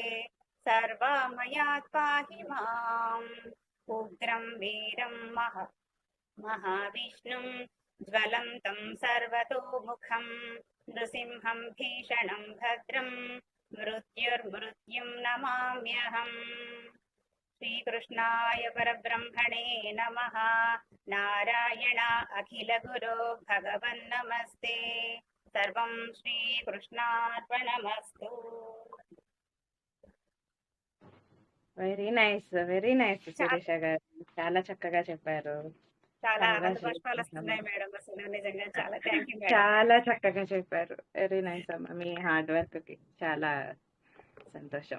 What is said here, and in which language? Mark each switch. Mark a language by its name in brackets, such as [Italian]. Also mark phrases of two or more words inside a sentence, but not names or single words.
[Sanskrit] सर्वामयात् पाहि माम् उग्रम् वीरम् महाविष्णुम् ज्वलन्तम् सर्वतोमुखम् नृसिंहम् भीषणम् भद्रम् मृत्युर्मृत्युम् नमाम्यहम् श्रीकृष्णाय परब्रह्मणे नमः नारायण अखिल गुरो भगवन्नमस्ते सर्वं श्रीकृष्णार्पणमस्तु [English] very nice [Telugu] శిరీష గారు, చాలా చక్కగా చెప్పారు. చాలా ఆనంద పుష్పాలు వస్తున్నాయి మేడం. అసలు నిజంగా చాలా [English] thank you [Telugu] మేడం. చాలా చక్కగా చెప్పారు. [English] very nice [Telugu] అమ్మా, మీ [English] hard work [Telugu] కి చాలా సంతోషం.